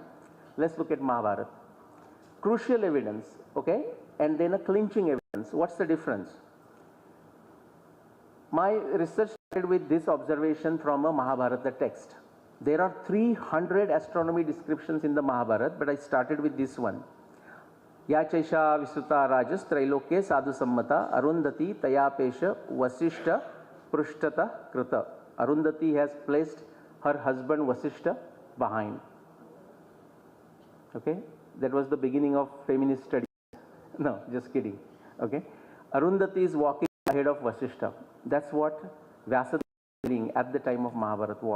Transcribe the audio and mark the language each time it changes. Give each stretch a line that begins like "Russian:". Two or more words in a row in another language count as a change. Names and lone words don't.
English: Let's look at Mahabharata. Crucial evidence, okay, and then a clinching evidence. What's the difference? My research started with this observation from a Mahabharata text. There are 300 astronomy descriptions in the Mahabharata, but I started with this one.
Sanskrit: Ya chaisha visuta rajas trailokye sadhu sammata arundhati tayapesha vasishta prushtata krita.
English: Arundhati has placed her husband Vasishta behind. Okay, that was the beginning of feminist studies. No, just kidding. Okay, Arundhati is walking ahead of Vasishta. That's what Vyasa was doing at the time of Mahabharata war.